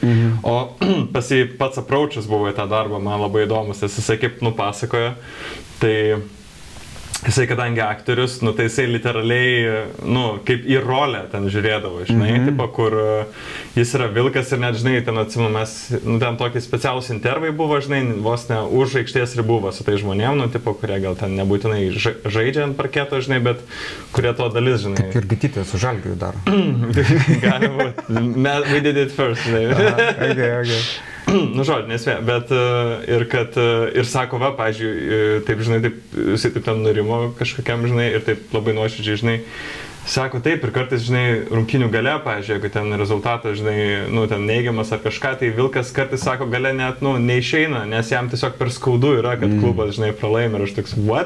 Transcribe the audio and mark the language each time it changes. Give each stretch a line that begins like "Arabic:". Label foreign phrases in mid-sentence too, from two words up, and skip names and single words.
Lithuanian: O pats approachas buvo į tą darbą, man labai įdomus, nes jisai kaip nupasakojo, tai jisai, kadangi aktorius, nu, tai jisai literaliai, nu, kaip į rolę ten žiūrėdavo, žinai, tipo, kur jis yra Vilkas ir net, žinai, ten atsimenu, mes, nu, ten tokie specialūs intervai buvo, žinai, vos ne už aikštės ribų su tai žmonėm, nu, tipo, kurie gal ten nebūtinai žaidžia ant parketo, žinai, bet kurie to dalis, žinai. Kaip ir Gitytė su Žalgiriu daro. Gali būti.
English: We did it first,
Lithuanian: žinai. Okay. Nu, žodžiu, nesvė, bet ir sako, va, pavyzdžiui, taip, žinai, jisai taip ten nurimo kažkokiam, žinai, ir taip labai nuoširdžiai, žinai, sako taip, ir kartais, žinai, rungtynių gale, pavyzdžiui, jeigu ten rezultatas, žinai, nu, ten neigiamas ar kažką, tai Vilkas kartais sako, gale net, nu, neišeina, nes jam tiesiog per skaudu yra, kad klubas, žinai, pralaimi ir aš toks, what?